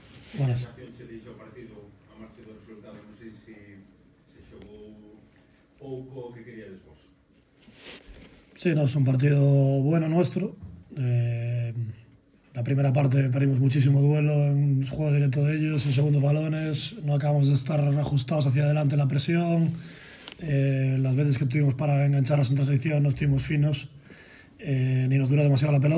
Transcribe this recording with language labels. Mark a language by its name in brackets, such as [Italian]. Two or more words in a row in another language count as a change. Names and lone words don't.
[Spanish] Buenas. [Galician] sensación che deixa o partido a marcha do resultado? Non sei se xogou pouco o que queríades vos. [Spanish] Sí, no, es un partido bueno nuestro. La primera parte perdimos muchísimo duelo en juego directo de ellos, en segundos balones, no acabamos de estar ajustados hacia adelante en la presión. Las veces que tuvimos para engancharnos en transición no estuvimos finos, ni nos duró demasiado la pelota.